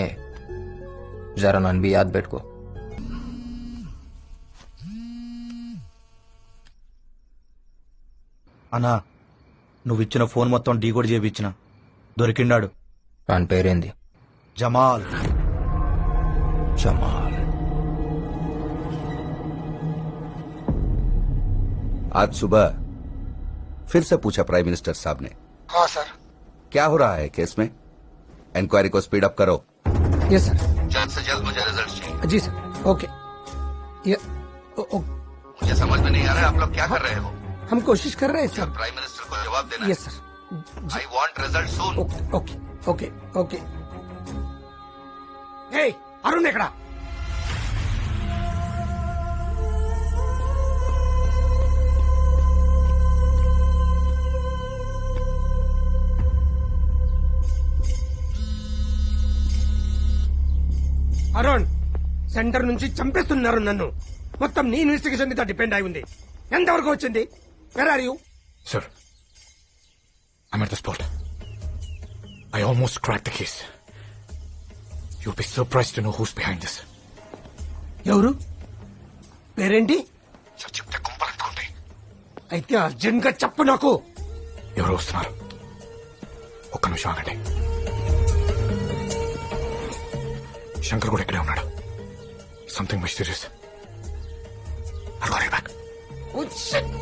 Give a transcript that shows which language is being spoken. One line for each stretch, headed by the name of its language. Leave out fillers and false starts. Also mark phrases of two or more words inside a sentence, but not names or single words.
Telugu: జరా నన్ను బి యాద్ పెట్టుకో. అన్నా, నువ్విచ్చిన ఫోన్ మొత్తం డీకోడ్ చేయించిన. దొరికిండాడు. వాని పేరేంది? జమాల్. జమాల్.
Hindi: आज सुबह फिर से पूछा
English: prime minister
Hindi: साहब ने। हाँ सर. क्या हो रहा है केस में? इंक्वायरी को
English: speed up
Hindi: करो।
English: yes sir.
Hindi: जल्द से जल्द मुझे रिजल्ट चाहिए। जी सर. ओके. मुझे समझ में नहीं आ रहा है आप लोग क्या कर रहे हो? हम कोशिश कर रहे हैं सर.
English: prime minister
Hindi: को जवाब देना।
English: yes sir. I want result soon. okay okay okay okay. hey अरुण ఎక్కడా?
Telugu: అరుణ్, సెంటర్ నుంచి చంపేస్తున్నారు నన్ను. మొత్తం నీ ఇన్వెస్టిగేషన్ మీద డిపెండ్ అయి ఉంది. ఎంతవరకు వచ్చింది?
English: where are you? Sir, I'm at the spot. I almost cracked the case. You'll be surprised to know who's behind this.
Telugu: ఎవరు? పేరేంటి? Sir, చెప్తే కుంపలంటుకుంటాయి. అయితే అర్జెంట్ గా చెప్పు నాకు. ఎవరు వస్తున్నారు? ఒక్క నిమిషం ఆగండి. శంకర్ కూడా ఇక్కడే ఉన్నాడు.
English: something mysterious. I'll call you back. Oh, shit.